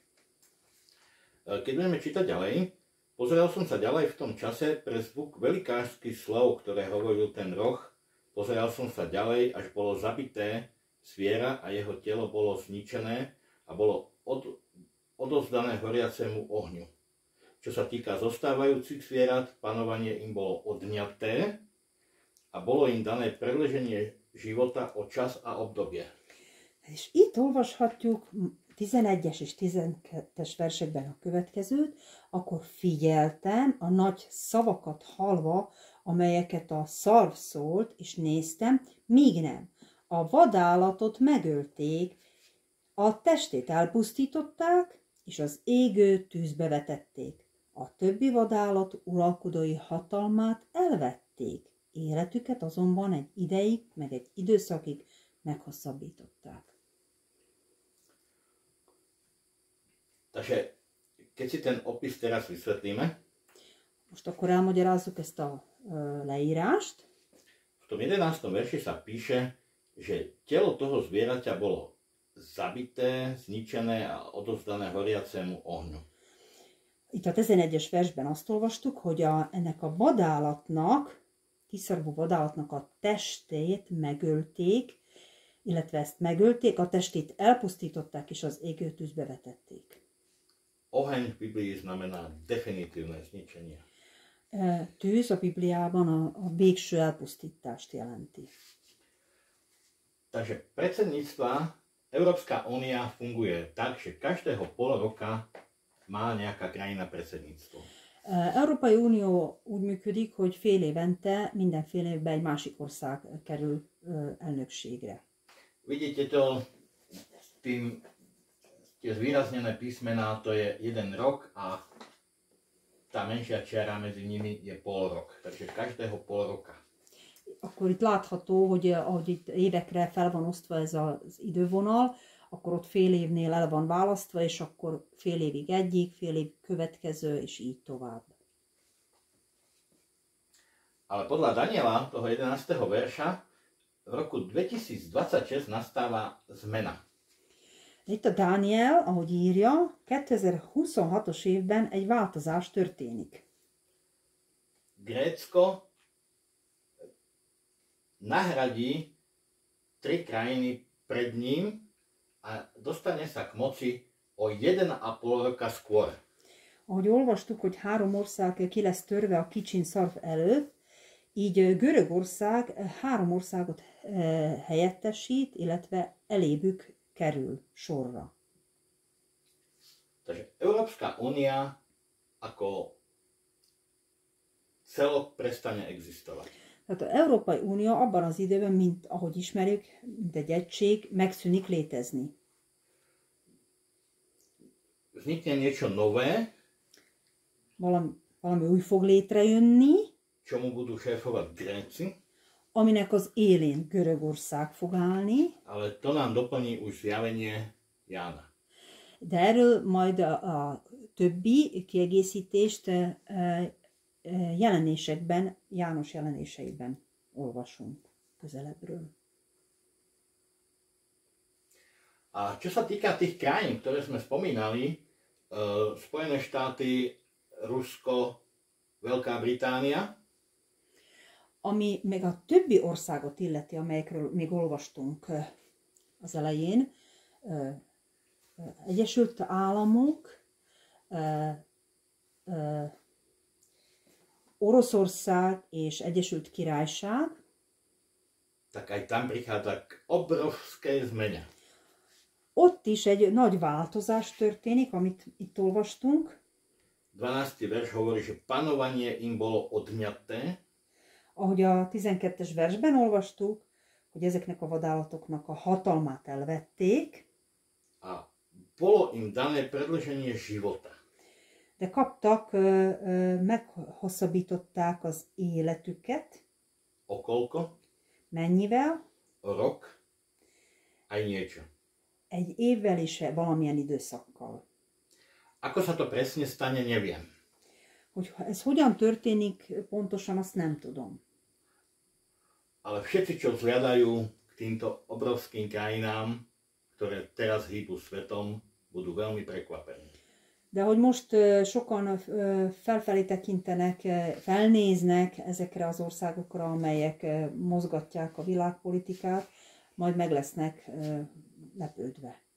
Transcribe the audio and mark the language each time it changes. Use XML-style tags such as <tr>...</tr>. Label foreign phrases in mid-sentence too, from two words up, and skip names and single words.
<sk>Keď budeme čítať ďalej, pozeral som sa ďalej v tom čase pre zvuk velikářských slov, ktoré hovoril ten roh. Pozeral som sa ďalej, až bolo zabité zviera a jeho telo bolo zničené a bolo odovzdané horiacemu ohňu. Čo sa týka zostávajúcich zvierat, panovanie im bolo odňaté a bolo im dané predĺženie života o čas a obdobie.</sk> <hu>És itt olvashatjuk 11-es és 12-es versekben a következőt, akkor figyeltem a nagy szavakat hallva, amelyeket a szarv szólt, és néztem, míg nem. A vadállatot megölték, a testét elpusztították, és az égő tűzbe vetették. A többi vadállat uralkodói hatalmát elvették. Életüket azonban egy ideig, meg egy időszakig meghosszabbították.</hu> <sk>Takže keď si ten opis teraz vysvetlíme,</sk> <hu>most akkor elmagyarázzuk ezt a leírást.</hu> <sk>V tom 11. verši sa píše, že telo toho zvieraťa bolo zabité, zničené a odovzdané horiacemu ohňu.</sk> <hu>Itt a 11-es versben azt olvastuk, hogy ennek a vadállatnak, kiszarvú vadállatnak a testét megölték, illetve ezt megölték, a testét elpusztították és az égő tűzbe vetették.</hu> <sk>Oheň v Biblii znamená definitívne zničenie.</sk> <hu>Tűz a Bibliában a végső elpusztítást jelenti.</hu> <sk>Takže predsedníctva Európska únia funguje tak, že každého pol roka má nejaká krajina predsedníctvo.</sk> <hu>Európai Unió úgy működik, hogy fél évente, minden fél évben egy másik ország kerül elnökségre.</hu> <sk>Vidíte to s tým, tie zvýraznené písmená, to je jeden rok a tá menšia čiara medzi nimi je pol rok. Takže každého pol roka.</sk> <hu>Akkor itt látható, hogy ahogy itt évekre fel van osztva ez az idővonal, akkor ott fél évnél el van választva, és akkor fél évig egyik, fél év következő, és így tovább.</hu> <sk>Ale podľa Daniela, toho 11. verša, v roku 2026 nastáva zmena.</sk> <hu>Itt a Dániel, ahogy írja, 2026-os évben egy változás történik.</hu> <sk>Grécko nahradí 3 krajiny pred ním a dostane sa k moci o 1,5 roka skôr.</sk> <hu>Ahogy olvastuk, hogy 3 ország ki lesz törve a kicsin szarv előtt, így Görögország 3 országot helyettesít, illetve elébük kerül sorra.</hu> <sk>Takže Európska únia ako celok prestane existovať.</sk> <hu>Tehát az Európai Unió abban az időben, mint ahogy ismerjük, mint egy egység, megszűnik létezni.</hu> <sk>Vznikne niečo nové,</sk> <hu>Valami új fog létrejönni,</hu> <sk>čomu budú šéfovať Gréci,</sk> <hu>aminek az élén Görögország fog állni.</hu> <sk>ale to nám doplní už zjavenie Jána.</sk> <hu>De erről majd a többi kiegészítést jelenésekben, János jelenéseiben olvasunk közelebbről.</hu> <sk>A čo sa týka tých krajín, ktoré sme spomínali, Spojené štáty, Rusko, Veľká Británia,</sk> <hu>ami meg a többi országot illeti, amelyekről még olvastunk az elején, Egyesült Államok, Oroszország és Egyesült Királyság,</hu> <sk>tak aj tam prichádza k obrovskej zmene.</sk> <hu>ott is egy nagy változás történik, amit itt olvastunk.</hu> <sk>12. verš hovorí, že panovanie im bolo odňaté,</sk> <hu>Ahogy a 12-es versben olvastuk, hogy ezeknek a vadállatoknak a hatalmát elvették,</hu> <sk>a bolo im dané predĺženie života.</sk> <hu>de kaptak, meghosszabbították az életüket.</hu> <sk>O koľko?</sk> <hu>Mennyivel?</hu> <sk>O rok? Aj niečo.</sk> <hu>Egy évvel és valamilyen időszakkal.</hu> <sk>Ako sa to presne stane, neviem.</sk> <hu>Hogy ez hogyan történik, pontosan azt nem tudom.</hu> <sk>Ale všetci, čo vzhľadajú k týmto obrovským krajinám, ktoré teraz hýbu svetom, budú veľmi prekvapení.</sk> <hu>De hogy most sokan felfelé tekintenek, felnéznek ezekre az országokra, amelyek mozgatják a világpolitikát, majd meg lesznek lepődve.</hu>